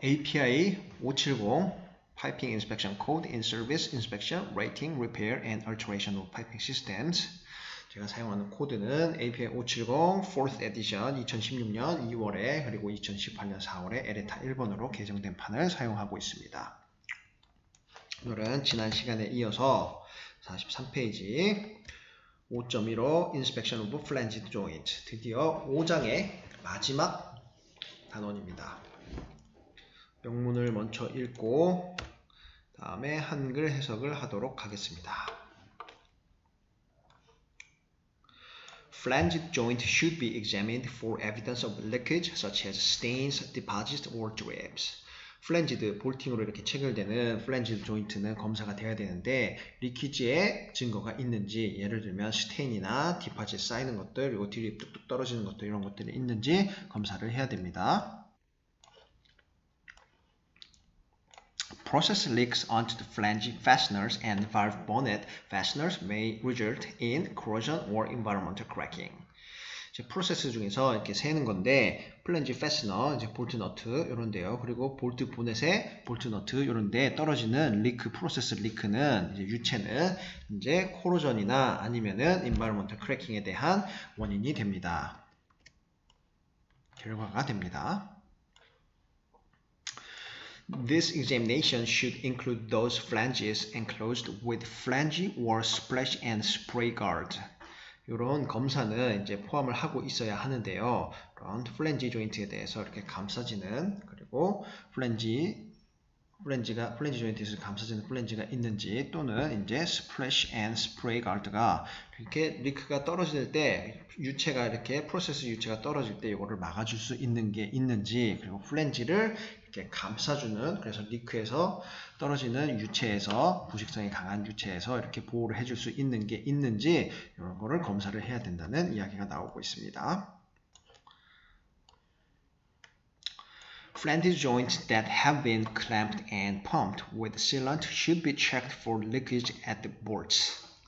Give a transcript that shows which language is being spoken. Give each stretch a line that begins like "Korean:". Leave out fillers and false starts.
English: API 570 Piping Inspection Code in Service Inspection, Rating, Repair and Alteration of Piping Systems.
Korean: 제가 사용하는 코드는 API 570 4th Edition 2016년 2월에 그리고 2018년 4월에 에레타 1번으로 개정된 판을 사용하고 있습니다. 오늘은 지난 시간에 이어서 43페이지 5.15 Inspection of Flanged Joint 드디어 5장의 마지막 단원입니다. 명문을 먼저 읽고 다음에 한글 해석을 하도록 하겠습니다.
English: Flanged joint should be examined for evidence of leakage such as stains, deposits, or drips.
Korean: 플랜지드, 볼팅으로 이렇게 체결되는 플랜지드 조인트는 검사가 돼야 되는데 리키지의 증거가 있는지, 예를 들면 스테인이나 디파짓 쌓이는 것들, 그리고 드립 뚝뚝 떨어지는 것들, 이런 것들이 있는지 검사를 해야 됩니다.
English: Process leaks onto the flange fasteners and valve bonnet fasteners may result in corrosion or environmental cracking.
Korean: 이제 프로세스 중에서 이렇게 새는 건데 플랜지 패스너, 이제 볼트 너트 이런데요. 그리고 볼트 보넷에 볼트 너트 이런데 떨어지는 리크, 프로세스 리크는 이제 유체는 이제 코로전이나 아니면은 environmental cracking에 대한 원인이 됩니다. 결과가 됩니다.
English: This examination should include those flanges enclosed with flange or splash and spray guard.
Korean: 이런 검사는 이제 포함을 하고 있어야 하는데요. 이런 플랜지 조인트에 대해서 이렇게 감싸지는, 그리고 플랜지 조인트에서 감싸지는 플랜지가 있는지, 또는 이제 스플래시 앤 스프레이 가드가 이렇게 리크가 떨어질 때 유체가 이렇게 프로세스 유체가 떨어질 때 이거를 막아줄 수 있는 게 있는지, 그리고 플랜지를 이렇게 감싸주는, 그래서 리크에서 떨어지는 유체에서, 부식성이 강한 유체에서 이렇게 보호를 해줄 수 있는 게 있는지, 이런 거를 검사를 해야 된다는 이야기가 나오고 있습니다.
English: Flanged joints that have been clamped and pumped with sealant should be checked for leakage at the bolts.